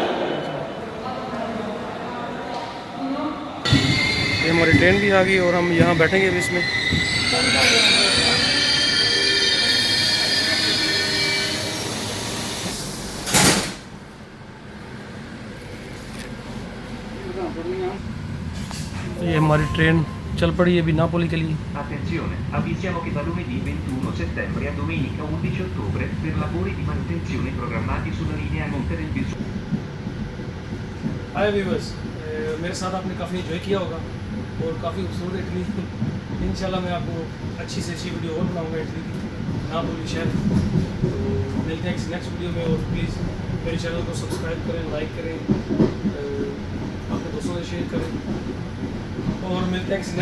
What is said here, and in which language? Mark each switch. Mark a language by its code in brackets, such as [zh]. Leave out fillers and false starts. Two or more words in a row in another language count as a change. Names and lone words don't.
[hi] ये हमारी ट्रेन भी आ गई और हम यहाँ बैठेंगे अभी इसमें। ये हमारी ट्रेन चल पड़ी है अभी नापोली के लिए। [it] Attenzione, avvisiamo che da lunedì 21 settembre a domenica 11 ottobre per lavori di manutenzione programmati sulla linea Monte del Viso. [en] hi viewers, [hi] मेरे साथ आपने काफ़ी एंजॉय किया होगा और काफ़ी खूबसूरत इटली। इंशाल्लाह मैं आपको अच्छी से अच्छी वीडियो और बनाऊंगा इटली की, नापोली शहर। तो मिलते हैं [en] next video [hi] में, और प्लीज़ मेरे चैनल को सब्सक्राइब करें, लाइक करें, अपने दोस्तों से शेयर करें, और मिलते हैं [en] next video [hi] में।